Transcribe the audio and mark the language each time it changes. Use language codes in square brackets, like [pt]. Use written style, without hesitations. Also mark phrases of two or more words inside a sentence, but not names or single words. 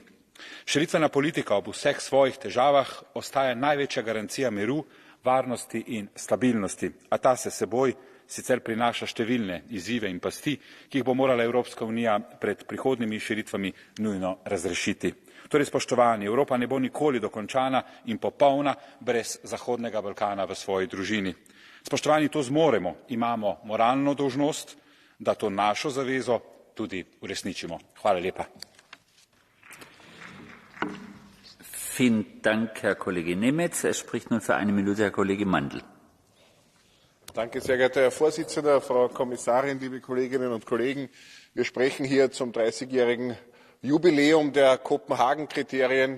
[sl] Širitvena politika ob vseh svojih težavah ostaja največja garancija miru, varnosti in stabilnosti, a ta se seboj sicer prinaša številne izzive in pasti, ki jih bo morala Evropska unija pred prihodnjimi širitvami nujno razrešiti. Torej, spoštovani, Evropa ne bo nikoli dokončana in popolna brez Zahodnega Balkana v svoji družini. Spoštovani, to zmoremo, imamo moralno dolžnost, da to našo zavezo tudi uresničimo. Hvala lepa. [de] Vielen Dank, Herr Kollege Nemetz. Es spricht nun für eine Minute Herr Kollege Mandl. Danke, sehr geehrter Herr Vorsitzender, Frau Kommissarin, liebe Kolleginnen und Kollegen. Wir sprechen hier zum 30-jährigen Jubiläum der Kopenhagen-Kriterien.